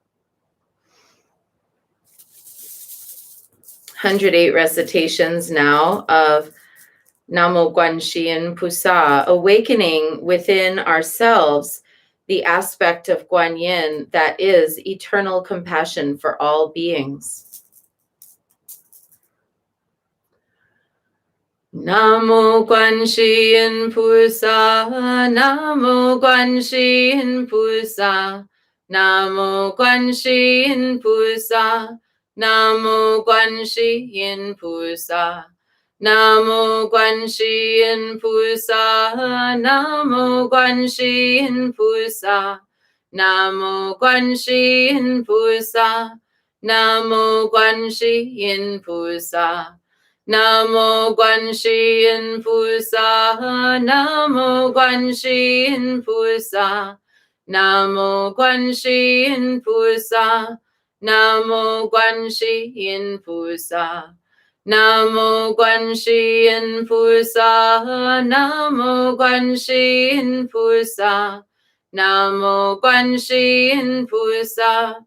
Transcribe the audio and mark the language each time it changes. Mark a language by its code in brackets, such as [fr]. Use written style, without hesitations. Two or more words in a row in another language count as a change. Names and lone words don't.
[en] 108 recitations now of [zh] 南无观世音菩萨, [en] awakening within ourselves the aspect of Guanyin that is eternal compassion for all beings. [zh] 南无观世音菩萨，南无观世音菩萨，南无观世音菩萨，南无观世音菩萨，南无观世音菩萨，南无观世音菩萨，南无观世音菩萨, 南无观世音菩萨，南无观世音菩萨，南无观世音菩萨，南无观世音菩萨，南无观世音菩萨，南无观世音菩萨，南无观世音菩萨，南无观世音菩萨。